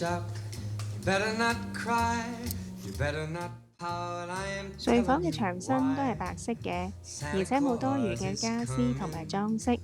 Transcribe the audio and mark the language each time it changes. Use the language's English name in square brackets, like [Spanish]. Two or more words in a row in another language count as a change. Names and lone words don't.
[English] out, you better not cry, you better not pout, I am [Cantonese] 睡房 [English] telling [Cantonese] 嘅 [English] you [Cantonese] 牆身都係 [English] why. [Cantonese] 白色嘅， [English] Santa [Cantonese] 而且冇多餘 [English] Claus [Cantonese] 嘅 [English] is [Cantonese] 家私同埋 [English] coming [Cantonese] 裝飾。